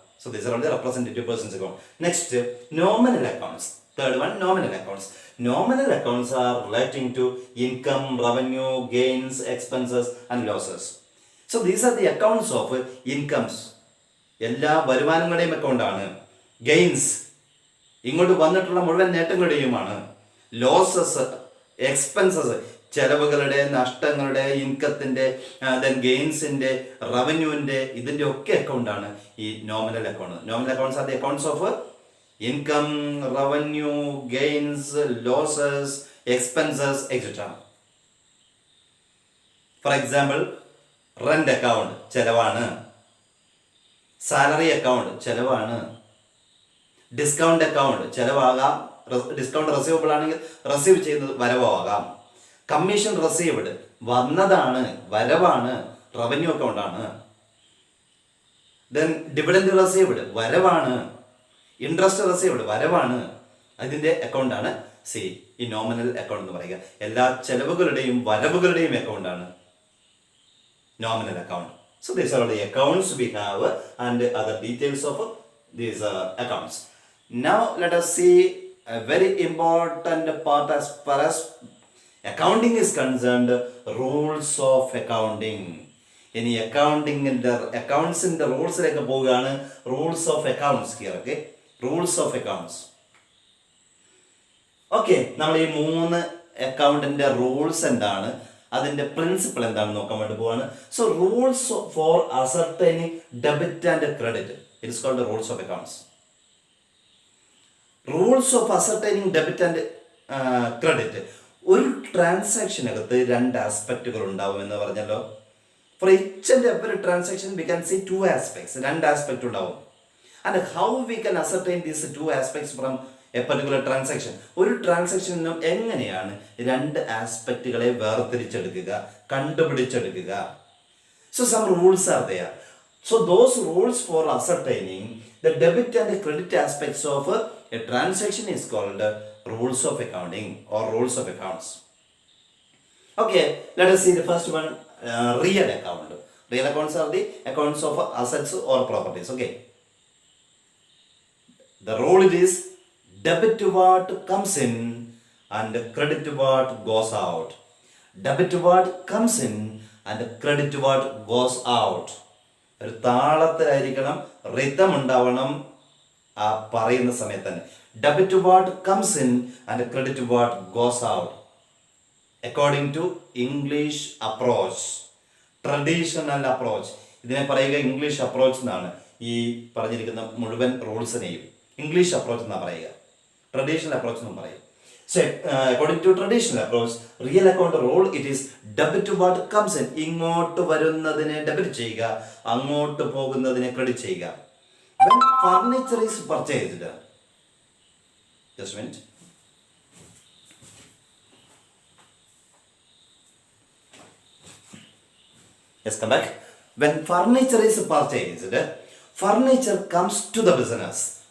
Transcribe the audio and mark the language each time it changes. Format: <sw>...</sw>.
<en>So these are all the representative persons account. Next, nominal accounts. Third one, nominal accounts. Nominal accounts are relating to income, revenue, gains, expenses and losses. So these are the accounts of incomes.</en> <ml>എല്ലാ വരുമാനങ്ങളുടെയും അക്കൗണ്ടാണ്. Gains, ഇങ്ങോട്ട് വന്നിട്ടുള്ള മുഴുവൻ നേട്ടങ്ങളുടെയുമാണ്. Losses, expenses, ചെലവുകളുടെ, നഷ്ടങ്ങളുടെ, ഇൻകത്തിൻ്റെ, then ഗെയിൻസിൻ്റെ, റവന്യൂവിൻ്റെ, ഇതിൻ്റെ ഒക്കെ അക്കൗണ്ടാണ് ഈ nominal account.</ml> <en>Nominal accounts are the accounts of income, revenue, gains, losses, expenses, etcetera. For example,</en> <ml>rent account ചെലവാണ്, salary account ചെലവാണ്, discount account ചെലവാകാം, discount receivable ആണെങ്കിൽ റിസീവ് ചെയ്യുന്നത് വരവാകാം, കമ്മീഷൻ റിസീവ്ഡ് വന്നതാണ്, വരവാണ്, റവന്യൂ അക്കൗണ്ടാണ്, ദെൻ ഡിവിഡൻഡ് റിസീവ്ഡ് വരവാണ്, interest received വരവാണ്, അതിൻ്റെ അക്കൗണ്ടാണ് ഈ നോമിനൽ അക്കൗണ്ട് എന്ന് പറയുക. എല്ലാ ചെലവുകളുടെയും വരവുകളുടെയും അക്കൗണ്ടാണ് nominal account.</ml> <en>So these are the accounts we have and other details of these accounts. Now let us see a very important part as far as accounting is concerned, rules of accounting.</en> <ml>ഇനി അക്കൗണ്ടിങ്ങിൻ്റെ അക്കൗണ്ട്സിൻ്റെ റൂൾസിലേക്ക് പോവുകയാണ്.</ml> <en>Rules of accounts here. Okay, rules of accounts.</en> <ml>Okay, നമ്മൾ ഈ 3 അക്കൗണ്ടിൻ്റെ rules എന്താണ്, അതിൻ്റെ principle എന്താണെന്ന് നോക്കാൻ വേണ്ടി പോവാണ്.</ml> <en>So rules for ascertaining debit and credit, it is called rules of accounts. Rules of ascertaining debit and credit.</en> <ml>ഒരു ട്രാൻസാക്ഷനകത്ത് 2 ആസ്പെക്റ്റുകൾ ഉണ്ടാവും എന്ന് പറഞ്ഞല്ലോ.</ml> <en>For each and every transaction we can see 2 aspects.</en> <ml>2 aspect ഉണ്ടാവും.</ml> <en>And how we can ascertain these 2 aspects from a particular transaction.</en> <ml>ഒരു ട്രാൻസാക്ഷനിൽ നിന്നും എങ്ങനെയാണ് 2 ആസ്പെക്റ്റുകളെ വേർതിരിച്ചെടുക്കുക, കണ്ടുപിടിച്ചെടുക്കുക?</ml> <en>So some rules are there. So those rules for ascertaining the debit and credit aspects of a transaction is called rules of accounting or rules of accounts. Okay, let us see the first one, real account. Real accounts are the accounts of assets or properties. Okay, the rule it is debit what comes in and credit what goes out. Debit what comes in and credit what goes out.</en> <ml>ഒരു താളത്തിലായിരിക്കണം, rhythm ഉണ്ടാവണം ആ പറയുന്ന സമയത്ത് തന്നെ.</ml> <en>Debit what comes in and credit what goes out according to English approach, traditional approach.</en> <ml>ഇതിനെ പറയുക English approach എന്നാണ്. ഈ പറഞ്ഞിരിക്കുന്ന മുഴുവൻ റൂൾസിനെയും ഇംഗ്ലീഷ് അപ്രോച്ച് എന്നാണ് പറയുക, ട്രഡീഷണൽ അപ്രോച്ച് എന്നും പറയും.</ml> <en>So according to traditional approach, real account rule, it is debit what comes in.</en> <ml>ഇങ്ങോട്ട് വരുന്നതിനെ ഡെബിറ്റ് ചെയ്യുക, അങ്ങോട്ട് പോകുന്നതിനെ ക്രെഡിറ്റ് ചെയ്യുക.</ml> <en>When furniture is purchased, just a minute. Yes, come back. When furniture is purchased, furniture comes to the business.</en>